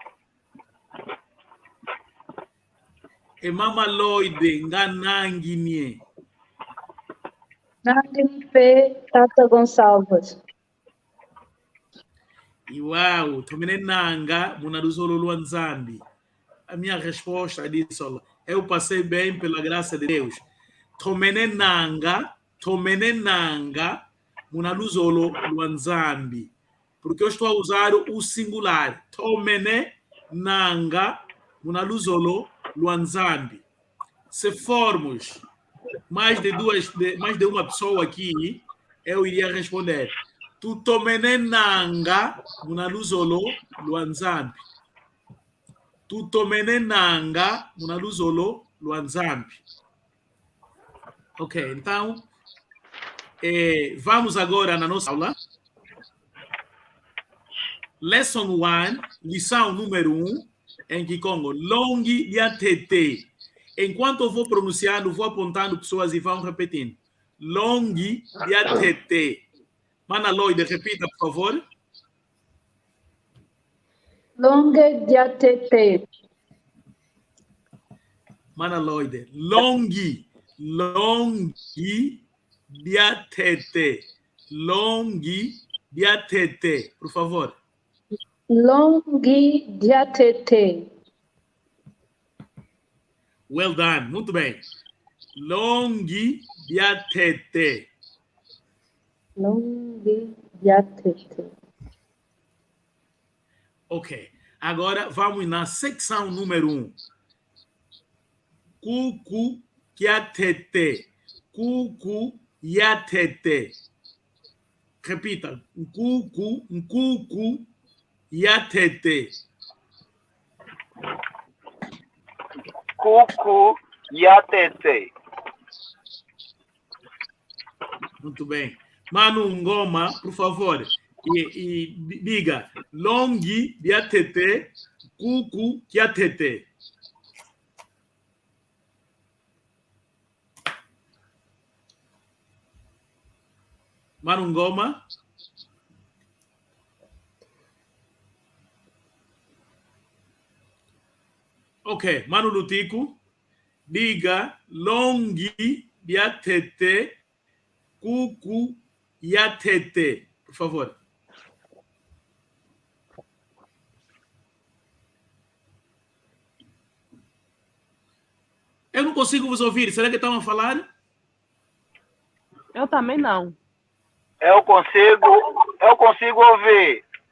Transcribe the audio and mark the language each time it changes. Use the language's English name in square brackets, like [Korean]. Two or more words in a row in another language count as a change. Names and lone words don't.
[Kongo] Mama Lloyd, Nanguinhe. Nanguinipe, Tata Gonçalves. Uau, tomene nanga, munaduzolo luanzambi. [Portuguese] A minha resposta é disso. Eu passei bem pela graça de Deus. [Kongo] Tomene nanga, munaduzolo luanzambi. [Portuguese] Porque eu estou a usar o singular. [Kongo] Tomene nanga, munaduzolo luanzambi. [Portuguese] Se formos mais de uma pessoa aqui, eu iria responder. [Kongo] Tutomenenanga munaluzolo luanzambi. Tutomenenanga munaluzolo luanzambi. [Portuguese] Ok, então vamos agora na nossa aula. Lesson 1, lição número 1, em Kikongo. [Kongo] Longi diatete. [Portuguese] Enquanto eu vou pronunciando, vou apontando pessoas e vão repetindo. [Kongo] Longi diatete. [Portuguese] Mana Lloyd, repita, por favor. [Kongo] Longue diatete. Mana Lloyd. Longi. Longi diatete. Longi diatete. [Portuguese] Por favor. [Kongo] Longue diatete. [English] Well done. [Portuguese] Muito bem. [Kongo] Longi diatete. Longue diatete. [Portuguese] Ok. Agora vamos na secção número 1. [Kongo] Cucu diatete. Cucu diatete. Repita. Cucu diatete. Cucu diatete. [Portuguese] Muito bem. Manu Ngoma, por favor, e diga [Kongo] longi diatete, cucu diatete. [Portuguese] Manu Ngoma. Ok, Manu Lutico, diga [Kongo] longi diatete, cucu diatete, [Portuguese] por favor. Eu não consigo vos ouvir. Será que estão a falar? Eu também não. Eu consigo ouvir.